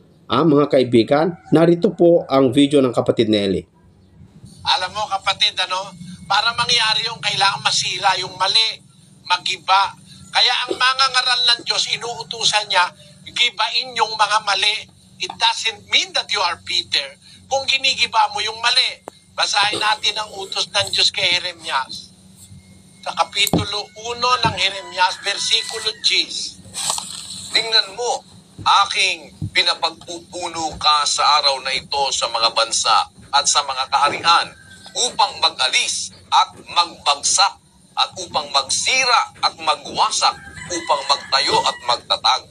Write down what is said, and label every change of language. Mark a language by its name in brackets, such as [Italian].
[Filipino] Mga kaibigan, narito po ang video ng kapatid na Eli. Alam mo kapatid, para mangyari yung kailangan masira yung mali, magiba. Kaya ang mga ngaral ng Diyos, inuutusan niya, gibain yung mga mali. [English] It doesn't mean that you are Peter. [Filipino] Kung ginigiba mo yung mali, basahin natin ang utos ng Diyos kay Jeremias. Sa Kapitulo 1 ng Jeremias, versikulo 10. Tingnan mo, aking pinapagpupuno ka sa araw na ito sa mga bansa at sa mga kaharian upang mag-alis at magbagsak at upang magsira at magwasak, upang magtayo at magtatag.